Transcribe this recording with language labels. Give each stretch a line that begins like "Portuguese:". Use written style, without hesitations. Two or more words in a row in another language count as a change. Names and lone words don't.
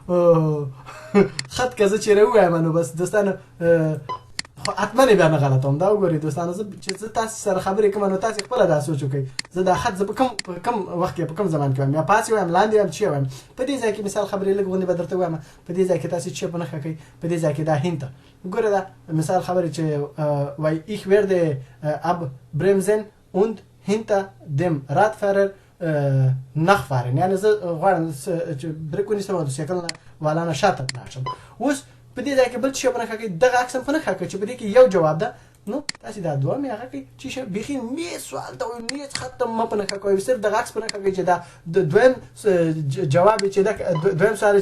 Pashto: خط که زه چېرې ووایم نو بس دوستانو خو حتما بیا نه غلطوم دا وګورئ دوستانو چې زه تاسو سره خبرې کوم نو تاسو خپله دا سوچ وکړئ زه دا خط زه په کوم وخت کې په کوم زمان کې وایم یا پاسې وایم لاندې وایم چې وایم په دې ځای کې مثال خبرې لږ غوندې به درته ووایم په دې ځای کې تاسو چې په نښه کوئ په دې ځای کې دا هینته وګوره دا مثال خبرې چې وایي
German: ich werde abbremsen und hinter dem Radfahrer nachfahren
Pashto: یعنې زه غواړم چې بریک ونیسم او د سایکل والا نه شاته لاړ شم اوس په دې ځای کې بل څه په نښه کوي دغه عکس هم په نښه کوي چې په دې کې یو جواب ده نو تاسې دا دوه مې هغه کوي چې بیخي میز سوال ته وایي میز خط ته مه په نښه کوئ صرف دغه عکس په نښه کوي چې دا د دویم جواب چې ده دویم سوال چې